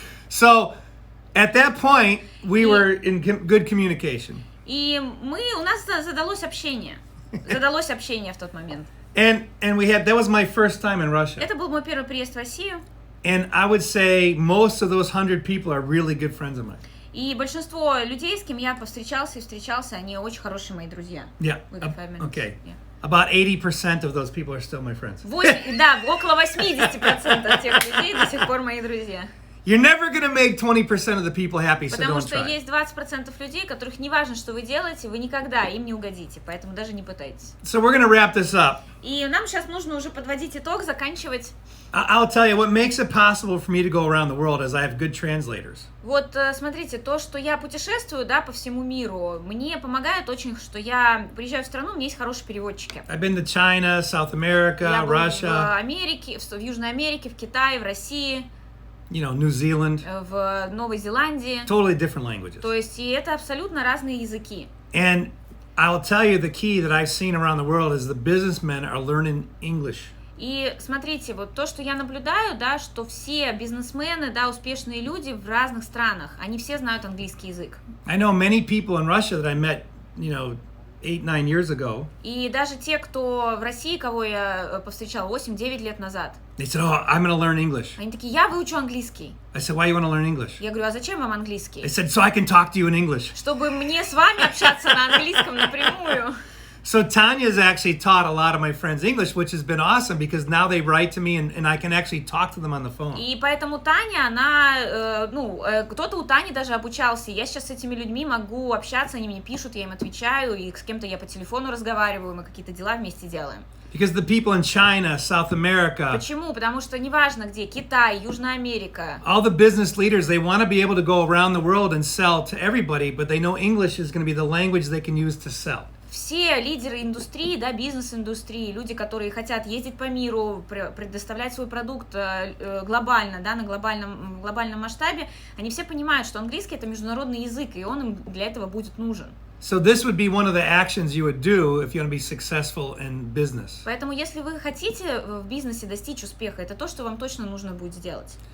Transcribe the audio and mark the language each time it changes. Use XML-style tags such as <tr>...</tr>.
<en>So at that point, we were in good communication.</en> <ru>И у нас задалось общение. Задалось общение в тот момент.</ru> <en>And that was my first time in Russia.</en> <ru>Это был мой первый приезд в Россию.</ru> <en>And I would say most of those 100 people are really good friends of mine.</en> <ru>И большинство людей, с кем я повстречался и встречался, они очень хорошие мои друзья.</ru> <en>Yeah. We got 5 minutes. Okay. Yeah. About 80% of those people are still my friends.</en> <ru>Да, около 80% тех людей до сих пор мои друзья.</ru> <en>You're never going to make 20% of the people happy, so</en> <ru>Потому</ru> <en>don't</en> <ru>что</ru> <en>try.</en> <ru>есть 20% людей, которых не важно, что вы делаете, вы никогда им не угодите, поэтому даже не пытайтесь.</ru> <en>So we're going to wrap this up.</en> <ru>И нам сейчас нужно уже подводить итог, заканчивать.</ru> <en>I'll tell you what makes it possible for me to go around the world is I have good translators.</en> <ru>Вот смотрите, то, что я путешествую, да, по всему миру, мне помогает очень, что я приезжаю в страну, у меня есть хорошие переводчики.</ru> <en>I've been to China, South America,</en> <ru>Я был</ru> <en>Russia,</en> <ru>в Америке, в Южной Америке, в Китае, в России,</ru> <en>New Zealand.</en> <ru>в Новой Зеландии.</ru> <en>Totally different languages.</en> <ru>То есть, и это абсолютно разные языки.</ru> <en>And I'll tell you the key that I've seen around the world is the businessmen are learning English.</en> <ru>И смотрите, вот то, что я наблюдаю, да, что все бизнесмены, да, успешные люди в разных странах, они все знают английский язык.</ru> <en>I know many people in Russia that I met, 8-9 years ago.</en> <ru>И даже те, кто в России, кого я повстречал 8-9 лет назад,</ru> <en>They said, "Oh, I'm going to learn English."</en> <ru>они такие, я выучу английский.</ru> <en>I said, "Why you want to learn English?"</en> <ru>Я говорю, а зачем вам</ru> <en>They</en> <ru>английский?</ru> <en>said, "So I can talk to you in English."</en> <ru>Чтобы мне с вами общаться на английском напрямую.</ru> <en>So Tanya has actually taught a lot of my friends English, which has been awesome because now they write to me and I can actually talk to them on the phone.</en> <ru>И поэтому Таня, она, кто-то у Тани даже обучался. Я сейчас с этими людьми могу общаться, они мне пишут, я им отвечаю, и с кем-то я по телефону разговариваю, мы какие-то дела вместе делаем.</ru> <en>Because the people in China, South America,</en> <ru>Почему? Потому что неважно где, Китай, Южная Америка,</ru> <en>all the business leaders, they want to be able to go around the world and sell to everybody, but they know English is going to be the language they can use to sell.</en> <ru>все лидеры индустрии, да, бизнес-индустрии, люди, которые хотят ездить по миру, предоставлять свой продукт глобально, да, на глобальном масштабе, они все понимают, что английский — это международный язык, и он им для этого будет нужен.</ru> <en>So this would be one of the actions you would do if you want to be successful in business.</en> <ru>Поэтому, если вы хотите в бизнесе достичь успеха, это то, что вам точно нужно будет сделать.</ru>